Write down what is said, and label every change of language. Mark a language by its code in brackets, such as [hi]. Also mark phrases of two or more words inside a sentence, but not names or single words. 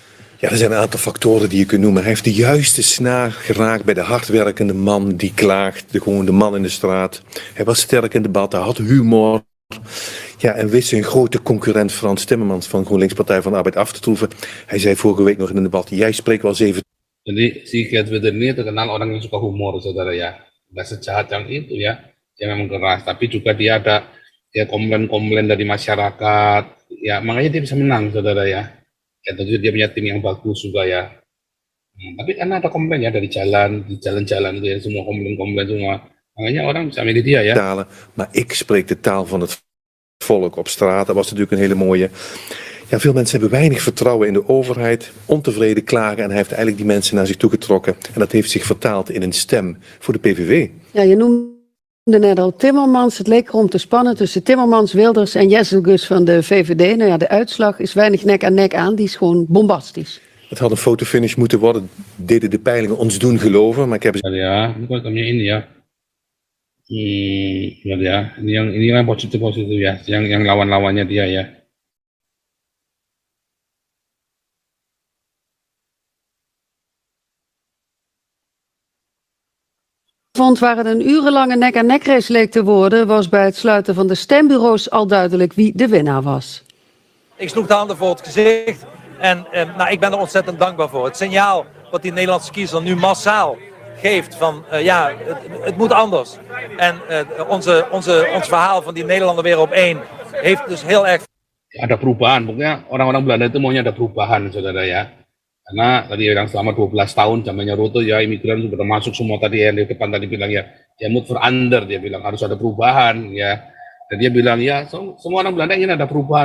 [nl] Ja, er zijn een aantal factoren die je kunt noemen. Hij heeft de juiste snaar geraakt bij de hardwerkende man die klaagt. Gewoon de man in de straat. Hij was sterk in debat, hij had humor. Ja, en wist zijn grote concurrent Frans Timmermans van GroenLinks Partij van de Arbeid af te troeven. Hij zei vorige week nog in een debat, jij spreekt wel 7. [id] Jadi si Geert Wilders ini terkenal orang yang suka humor saudara ya. Nggak sejahat yang itu ya. Dia memang keras, tapi juga dia ada komplain-komplain dari masyarakat. Ya, makanya dia bisa menang saudara ya. Ya tentu dia punya tim yang bagus juga ya. Tapi karena ada komplain ya dari di jalan-jalan itu ya, semua komplain semua. Makanya orang bisa milih dia ya. [nl] Maar ik spreek de taal van het volk op straat. Dat was natuurlijk een hele mooie. Ja, veel mensen hebben weinig vertrouwen in de overheid, ontevreden klagen en hij heeft eigenlijk die mensen naar zich toe getrokken. En dat heeft zich vertaald in een stem voor de PVV. Ja, je noemde net al Timmermans. Het leek erom te spannen tussen Timmermans, Wilders en Jezelgus van de VVD. Nou ja, de uitslag is weinig nek aan nek aan. Die is gewoon bombastisch. Het had een fotofinish moeten worden, deden de peilingen ons doen geloven. Maar ik heb... Ja, [id] ini ya. Ya, ini yang positif ya, yang lawan-lawannya dia ya. [nl] Waar het een urenlange nek-aan-nek race leek te worden, was bij het sluiten van de stembureaus al duidelijk wie de winnaar was. Ik sloeg de handen voor het gezicht en nou, ik ben er ontzettend dankbaar voor. Het signaal wat die Nederlandse kiezer nu massaal geeft van ja, het moet anders. En ons verhaal van die Nederlander weer op één heeft dus heel erg... [id] Ada perubahan, pokoknya orang-orang Belanda itu maunya ada perubahan saudara ya. Karena tadi yang selama 12 tahun zamannya Rutte ya imigran sudah masuk semua tadi yang di depan tadi bilang ya [nl] moet verander, [id] dia bilang harus ada perubahan ya. Dan dia bilang ya semua orang Belanda ingin ada perubahan.